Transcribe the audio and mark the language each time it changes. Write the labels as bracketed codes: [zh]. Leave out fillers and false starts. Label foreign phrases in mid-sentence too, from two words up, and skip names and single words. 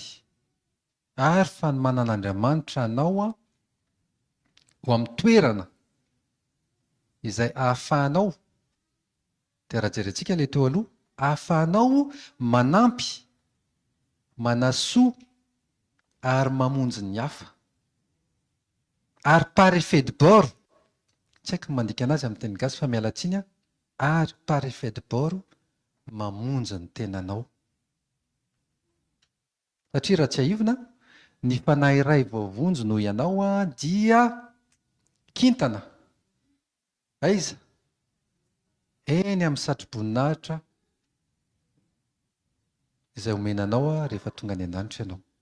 [mg] Ary fanomanan'Andriamanitra anao ho amin'ny toerana izay ahafahanao, dia raha jerentsika ilay teo aloha, ahafahanao manampy, manasoa ary mamonjy ny hafa. [fr] Ary par effet de bord, [mg] tsy haiko mandika anazy amin'ny teny gasy fa miala tsiny, ary [fr] par effet de bord [mg] mamonjy ny tenanao. Satria raha tsy aivina, ny fanahy iray voavonjy noho ianao dia kintana. Aiza? Eny amin'ny satro-boninahitra izay omenanao rehefa tonga any an-danitra ianao.